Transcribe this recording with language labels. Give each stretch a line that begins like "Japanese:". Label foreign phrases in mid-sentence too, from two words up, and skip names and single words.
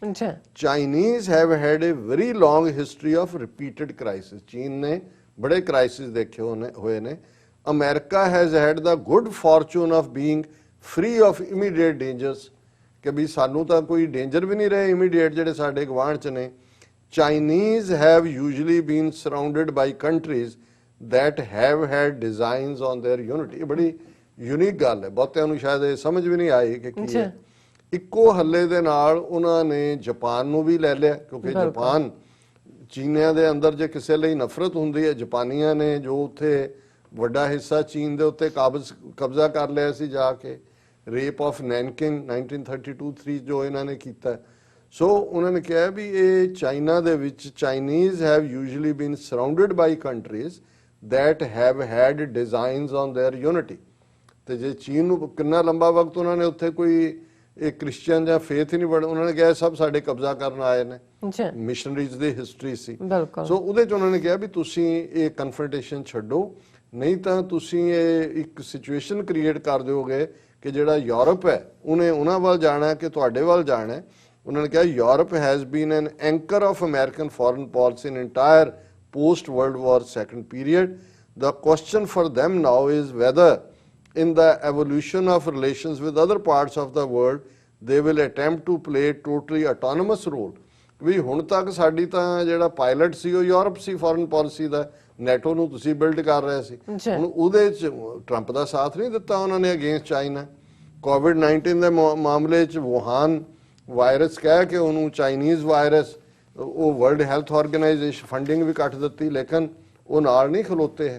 English: Chinese have had a very long history of repeated crisis,
Punjabi: ਚੀਨ ਨੇ ਬੜੇ ਕ੍ਰਾਈਸਿਸ ਦੇਖੇ ਹੋਏ ਨੇ।
English: America has had the good fortune of being free of immediate dangers,
Punjabi: ਕਿ ਵੀ ਸਾਨੂੰ ਤਾਂ ਕੋਈ ਡੇਂਜਰ ਵੀ ਨਹੀਂ ਰਹੇ ਇਮੀਡੀਏਟ ਜਿਹੜੇ ਸਾਡੇ ਗਵਾਂਢ 'ਚ ਨੇ।
English: Chinese have usually been surrounded by countries that have had designs on their unity।
Punjabi: ਇਹ ਬੜੀ ਯੂਨੀਕ ਗੱਲ ਹੈ, ਬਹੁਤਿਆਂ ਨੂੰ ਸ਼ਾਇਦ ਇਹ ਸਮਝ ਵੀ ਨਹੀਂ ਆਈ ਕਿ ਕੀ ਹੈ। ਇੱਕੋ ਹੱਲੇ ਦੇ ਨਾਲ ਉਹਨਾਂ ਨੇ ਜਾਪਾਨ ਨੂੰ ਵੀ ਲੈ ਲਿਆ, ਕਿਉਂਕਿ ਜਾਪਾਨ ਚੀਨੀਆਂ ਦੇ ਅੰਦਰ ਜੇ ਕਿਸੇ ਲਈ ਨਫ਼ਰਤ ਹੁੰਦੀ ਹੈ, ਜਾਪਾਨੀਆਂ ਨੇ ਜੋ ਉੱਥੇ ਵੱਡਾ ਹਿੱਸਾ ਚੀਨ ਦੇ ਉੱਤੇ ਕਬਜ਼ਾ ਕਰ ਲਿਆ ਸੀ ਜਾ ਕੇ, ਰੇਪ ਆਫ ਨੈਨਕਿੰਗ 1932-3 ਜੋ ਇਹਨਾਂ ਨੇ ਕੀਤਾ। ਸੋ ਉਹਨਾਂ ਨੇ ਕਿਹਾ ਵੀ ਇਹ ਚਾਈਨਾ ਦੇ ਵਿੱਚ
English: Chinese have usually been surrounded by countries that have had designs on their unity।
Punjabi: ਤੇ ਜੇ ਚੀਨ ਨੂੰ ਕਿੰਨਾ ਲੰਬਾ ਵਕਤ ਉਹਨਾਂ ਨੇ ਉੱਥੇ ਕੋਈ ਇਹ ਕ੍ਰਿਸਚੀਅਨ ਜਾਂ ਫੇਥ ਹੀ ਨਹੀਂ ਬਣ, ਉਹਨਾਂ ਨੇ ਕਿਹਾ ਸਭ ਸਾਡੇ ਕਬਜ਼ਾ ਕਰਨ ਆਏ ਨੇ, ਮਿਸ਼ਨਰੀਜ਼ ਦੀ ਹਿਸਟਰੀ ਸੀ। ਸੋ ਉਹਦੇ 'ਚ ਉਹਨਾਂ ਨੇ ਕਿਹਾ ਵੀ ਤੁਸੀਂ ਇਹ ਕਨਫਰੰਟੇਸ਼ਨ ਛੱਡੋ, ਨਹੀਂ ਤਾਂ ਤੁਸੀਂ ਇਹ ਇੱਕ
English: situation create
Punjabi: ਕਰ ਦਿਓਗੇ ਕਿ ਜਿਹੜਾ ਯੂਰਪ ਹੈ ਉਹਨੇ ਉਹਨਾਂ ਵੱਲ ਜਾਣਾ ਕਿ ਤੁਹਾਡੇ ਵੱਲ ਜਾਣਾ। ਉਹਨਾਂ ਨੇ ਕਿਹਾ
English: Europe has been an anchor of American foreign policy in entire post World War II period। The question for them now is whether in the evolution of relations with other parts of the world they will attempt to play a totally autonomous role।
Punjabi: ਵੀ ਹੁਣ ਤੱਕ ਸਾਡੀ ਤਾਂ ਜਿਹੜਾ ਪਾਇਲਟ ਸੀ ਉਹ ਯੂਰਪ ਸੀ
English: foreign policy
Punjabi: ਦਾ, ਨੈਟੋ ਨੂੰ ਤੁਸੀਂ ਬਿਲਡ ਕਰ ਰਹੇ ਸੀ, ਹੁਣ ਉਹਦੇ 'ਚ ਟਰੰਪ ਦਾ ਸਾਥ ਨਹੀਂ ਦਿੱਤਾ ਉਹਨਾਂ ਨੇ
English: against China.
Punjabi: ਕੋਵਿਡ-19 ਦੇ ਮਾਮਲੇ 'ਚ ਵੁਹਾਨ ਵਾਇਰਸ ਕਹਿ ਕੇ ਉਹਨੂੰ
English: Chinese virus,
Punjabi: ਉਹ ਵਰਲਡ ਹੈਲਥ ਆਰਗੇਨਾਈਜੇਸ਼ਨ ਫੰਡਿੰਗ ਵੀ ਕੱਟ ਦਿੱਤੀ, ਲੇਕਿਨ ਉਹ ਨਾਲ ਨਹੀਂ ਖਲੋਤੇ ਹੈ।